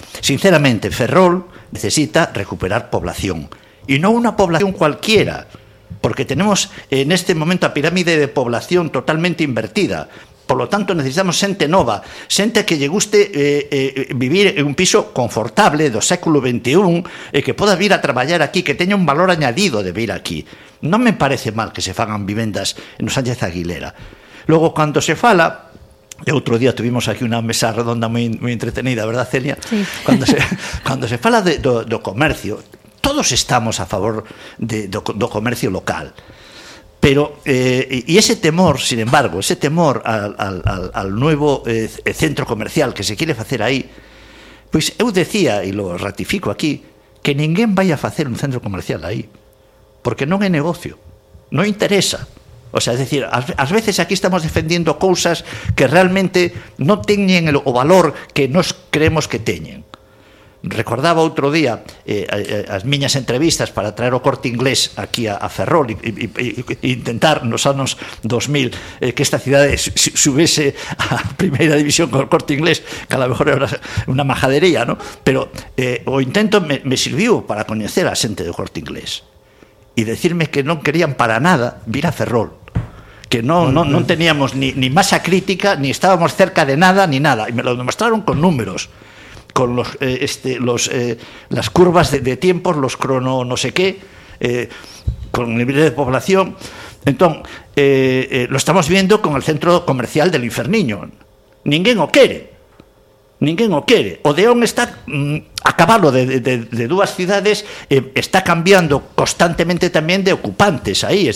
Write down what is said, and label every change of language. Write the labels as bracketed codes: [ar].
[es] Sinceramente, Ferrol necesita recuperar población. [gl] E non unha población cualquiera. [es] Porque tenemos en este momento a pirámide de población totalmente invertida. [gl] Por lo tanto, necesitamos xente nova, xente que lle guste vivir en un piso confortable do século XXI e que poda vir a traballar aquí, que teña un valor añadido de vir aquí. Non me parece mal que se fagan vivendas no Sánchez Aguilera. Logo, cando se fala, e outro día tuvimos aquí unha mesa redonda moi, moi entretenida, [es] ¿verdad, Celia? Sí. [gl] Cando se fala do comercio, todos estamos a favor do comercio local. [es] Pero, y ese temor, sin embargo, ese temor al nuevo centro comercial que se quiere hacer ahí, [gl] pues eu decía, [es] y lo ratifico aquí, que ninguén vaya a hacer un centro comercial ahí, porque [gl] non é negocio, non interesa. O sea, es decir, ás veces aquí estamos defendiendo cousas que realmente non teñen o valor que nos creemos que teñen. Recordaba outro día as miñas entrevistas para traer o Corte Inglés aquí a Ferrol e intentar nos anos 2000 que esta cidade subese a primeira división con o Corte Inglés, que a lo mejor era unha majadería, ¿no? Pero o intento me sirviu para coñecer a xente do Corte Inglés, e decirme que non querían para nada vir a Ferrol, que non, non, [es] non teníamos ni masa crítica, ni estábamos cerca de nada, ni nada, e me lo demostraron con números, con los, las curvas de tiempos, los crono no sé qué, con el nivel de población. Entonces, lo estamos viendo con el centro comercial del Inferniño. [gl] Ninguén o quere. Ninguén o quere. O Deón está a cabalo de dúas cidades, está cambiando constantemente tamén de ocupantes aí.